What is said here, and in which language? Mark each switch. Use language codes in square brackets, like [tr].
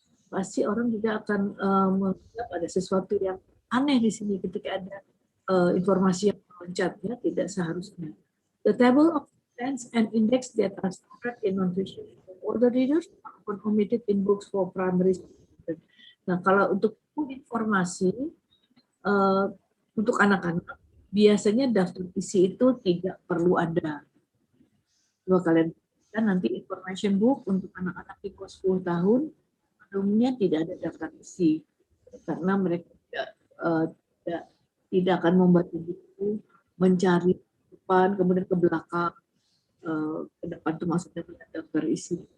[id] Pasti orang juga akan menganggap ada sesuatu yang aneh di sini ketika ada informasi yang meloncat, ya, tidak seharusnya. [en] The table of contents and index that are standard in non-fiction for older readers are often omitted in books for primary students. [id] Nah, kalau untuk informasi untuk anak-anak, biasanya daftar isi itu tidak perlu ada. Coba kalian kan nanti information book untuk anak-anak di bawah 10 tahun Umumnya tidak ada daftar isi karena mereka tidak akan membantu buku mencari ke depan kemudian ke belakang, ke depan itu maksudnya daftar isi.